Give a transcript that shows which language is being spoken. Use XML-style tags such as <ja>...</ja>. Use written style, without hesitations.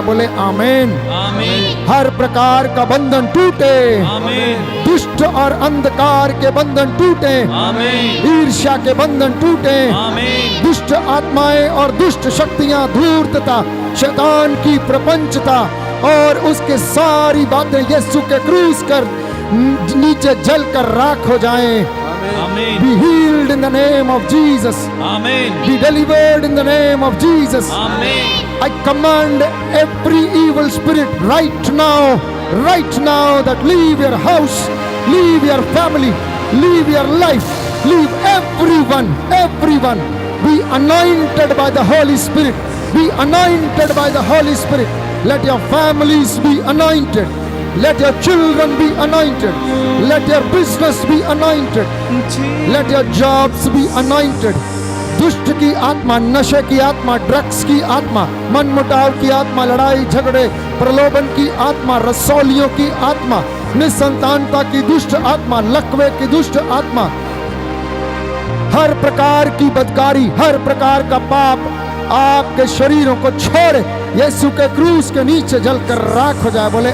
<hi>बोले आमीन, हर प्रकार का बंधन टूटे, दुष्ट और अंधकार के बंधन टूटे, ईर्ष्या के बंधन टूटे, दुष्ट आत्माएं और दुष्ट शक्तियां, धूर्तता, शैतान की प्रपंचता और उसके सारी बातें यीशु के क्रूस कर नीचे जलकर राख हो जाएं।</hi> <en>Be healed in the name of Jesus. Be delivered in the name of Jesus. I command every evil spirit right now that leave your house, leave your family, leave your life, leave everyone. Be anointed by the Holy Spirit. Be anointed by the Holy Spirit. Let your families be anointed. Let your children be anointed. Let your business be anointed. Let your jobs be anointed.</en> <hi>दुष्ट की आत्मा, नशे की आत्मा, drugs की आत्मा, मनमुटाव की आत्मा, लड़ाई झगड़े, प्रलोभन की आत्मा, रसौलियों की आत्मा, निसंतानता की दुष्ट आत्मा, लकवे की दुष्ट आत्मा, हर प्रकार की बदकारी, हर प्रकार का पाप आपके शरीरों को छोड़े, यीशु के क्रूस के नीचे जलकर राख हो जाए।</hi>